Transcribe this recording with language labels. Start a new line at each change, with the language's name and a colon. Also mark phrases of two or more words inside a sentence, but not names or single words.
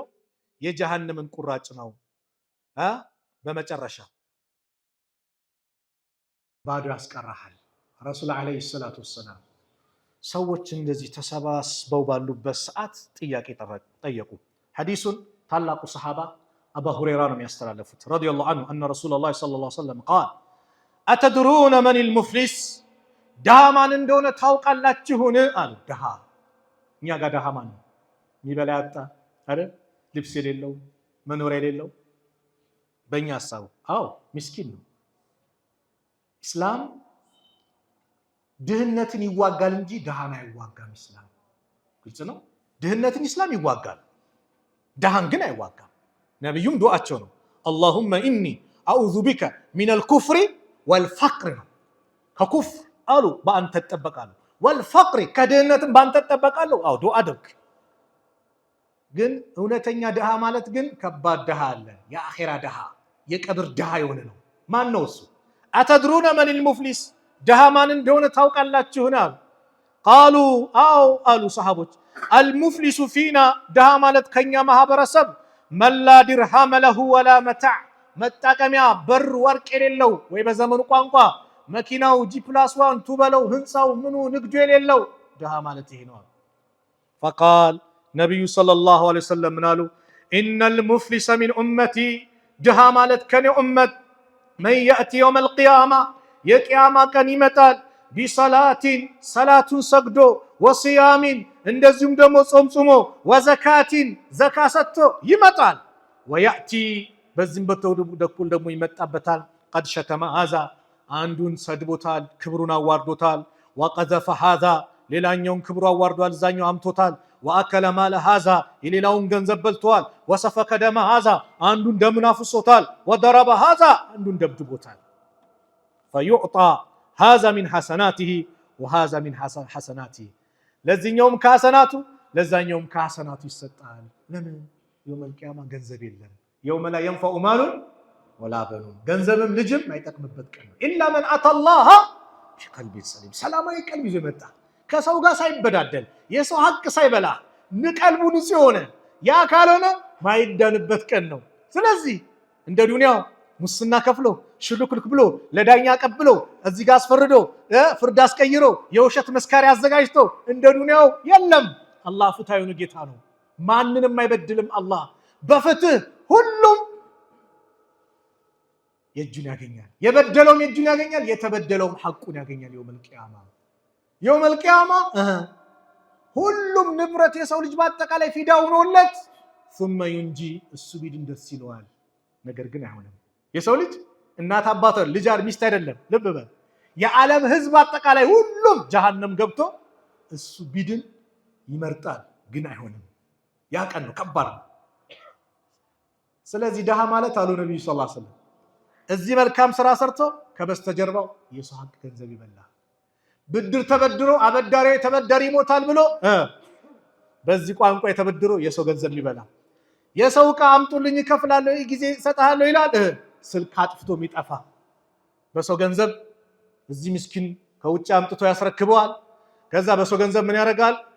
Amharic: የጀሃነምን ቁራጭ ነው። በመጨረሻ ባዶ ያስቀራሃል።
Arabic: رسول عليه الصلاة والسلام
Amharic: ሰዎች እንደዚህ ተሰባስበው ባሉበት ሰዓት ጥያቄ ጠየቁ። ሐዲሱን ታላቁ ሰሃባ አቡ ሁረይራ ነው የሚያስተላልፉት
Arabic: رضي الله عنه أن رسول الله صلى الله عليه وسلم قال أتدرون من المفلس
Amharic: ድሃ ማን እንደሆነ ታውቃላችሁን አሉ። ድሃ እኛ ጋር ድሃ ማን ነው? የሚበላ ያጣ አይደል? ልብስ የሌለው መኖሪያ የሌለው በእኛ ሐሳቡ አዎ ምስኪን ነው። ኢስላም ድህነትን ይዋጋል እንጂ ድሃን አይዋጋም። ኢስላም ግልጽ ነው። ድህነትን ኢስላም ይዋጋል፣ ድሃን ግን አይዋጋም። ነብዩም ዱዓቸው ነው
Arabic: اللهم إني أعوذ بك من الكفر والفقر
Amharic: ነው። ከኩፍር አሉ በአንተ ተጠበቃለሁ፣ والفقر ከድህነትም በአንተ ተጠበቃለሁ። አዎ ዱዓ አድርግ። ግን እውነተኛ ድሃ ማለት ግን ከባድ ድሃ አለ። የአኺራ ድሃ የቀብር ድሃ የሆነ ነው። ማን ነው እሱ?
Arabic: أتدرون من المفلس
Amharic: ድሃ ማን እንደሆነ ታውቃላችሁን አሉ። ቃሉ አው አሉ ሰሃቦች
Arabic: المفلس فينا
Amharic: ድሃ ማለት ከኛ ማህበረሰብ
Arabic: من لا درهم له ولا متاع
Amharic: መጣቀሚያ በር ወርቅ የሌለው ወይ በዘመኑ ቋንቋ መኪናው G+1 ቱበለው ህንጻው ምኑ ንግዱ የሌለው ድሃ ማለት ይሄ ነው። فقال ነብዩ
Arabic: صلى الله عليه وسلم
Amharic: ምናሉ
Arabic: ان المفلس من امتي
Amharic: ድሃ ማለት ከኔ ኡመት
Arabic: من ياتي يوم القيامه
Amharic: የቂያማ ቀን ይመጣል ቢሰላቲን ሰላቱን ሰግዶ ወሲያሚን እንደዚሁም ደግሞ ጾም ጾሞ ወዘካቲን ዘካ ሰጥቶ ይመጣል። ወያቲ በዚህም በኩል ደግሞ ይመጣበታል
Arabic: قد شتم هذا
Amharic: አንዱን ሰድቦታል፣ ክብሩን አዋርዶታል።
Arabic: وقذف هذا
Amharic: ሌላኛውን ክብሩ አዋርዷል፣ እዛኛው አምቶታል።
Arabic: وأكل مال هذا
Amharic: የሌላውን ገንዘብ በልቷል።
Arabic: وسفك دم هذا
Amharic: አንዱን ደምን አፍሶታል።
Arabic: وضرب هذا
Amharic: አንዱን ደብድቦታል።
Arabic: فيعطى هذا من حسناته وهذا من حسناته
Amharic: ለዚህኛውም ከሐሰናቱ ለዛኛውም ከሐሰናቱ ይሰጣል። ለምን?
Arabic: يوم القيامة
Amharic: ገንዘብ የለም።
Arabic: يوم لا ينفع مال ولا بنون
Amharic: ገንዘብም ልጅም አይጠቅምበት ቀን ነው።
Arabic: إلا من أتى الله بقلب سليم
Amharic: ሰላማዊ ቀልብ ይዞ መጣ፣ ከሰው ጋር ሳይበዳደል የሰው ሐቅ ሳይበላ ንቀልቡ ንጹህ ሆነ። ያ ካልሆነ ማይዳንበት ቀን ነው። ስለዚህ እንደ ዱንያው ሙስና ከፍሎ ሽልክልክ ብሎ ለዳኛ ቀብሎ እዚህ ጋር አስፈርዶ ፍርድ አስቀይሮ የውሸት መስካሪ አዘጋጅቶ እንደ ዱንያው የለም። አላህ ፍትሃዊ ጌታ ነው፣ ማንንም አይበድልም። አላህ በፍትህ ሁሉም የእጁን ያገኛል። የበደለውም የእጁን ያገኛል፣ የተበደለውም ሐቁን ያገኛል።
Arabic: يوم القيامة
Amharic: ሁሉም ንብረት የሰው ልጅ በአጠቃላይ ፊዳ ሆኖለት
Arabic: ثم ينجي
Amharic: እሱ ቢድን ደስ ይለዋል። ነገር ግን አይሆንም። የሰው ልጅ እናት አባት ልጅ ሚስት አይደለም። ልብ በል የዓለም ህዝብ አጠቃላይ ሁሉም ጀሃነም ገብቶ እሱ ቢድን ይመርጣል፣ ግን አይሆንም። ያ ቀን ነው ከባድ ነው። ስለዚህ ድሃ ማለት አሉ ነብዩ
Arabic: صلى الله عليه وسلم
Amharic: እዚህ መልካም ስራ ሰርቶ ከበስተጀርባው የሰው ሐቅ ገንዘብ ይበላ፣ ብድር ተበድሮ አበዳሪ ተበዳሪ ይሞታል ብሎ በዚህ ቋንቋ የተበድሮ የሰው ገንዘብ ይበላ፣ የሰው ዕቃ አምጡልኝ እከፍላለሁ ጊዜ ሰጣለሁ ይላል፣ ስልክ አጥፍቶ የሚጠፋ በሰው ገንዘብ እዚህ ምስኪን ከውጭ አምጥቶ ያስረክበዋል። ከዛ በሰው ገንዘብ ምን ያደርጋል?